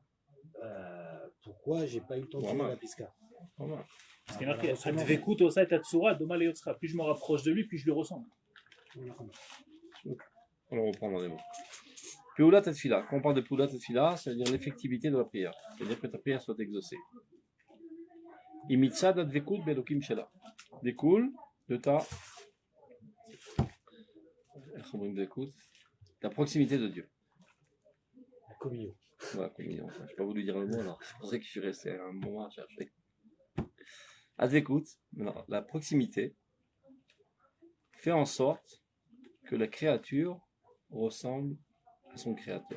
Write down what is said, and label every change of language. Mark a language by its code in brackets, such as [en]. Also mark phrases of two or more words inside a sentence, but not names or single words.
[fr] Pourquoi j'ai pas eu le temps de finir la pisca? Parce qu'il y a marqué [he] הדבקות עושה את הצורה דומה ליוצרה. [fr] Plus je me rapproche de lui, plus je le ressens. On le reprend dans les mots. [he] פעולת התפילה. [fr] Quand on parle de [he] פעולת התפילה, [fr] ça veut dire l'effectivité de la prière. C'est-à-dire que ta prière soit exaucée. [he] מצד הדבקות באלוקים שלה. [fr] Découle de ta la proximité de Dieu. La communion. Voilà, communion. Je n'ai pas voulu dire le mot, alors c'est pour ça que je suis resté un moment à chercher. Advekut, la proximité, fait en sorte que la créature ressemble à son créateur.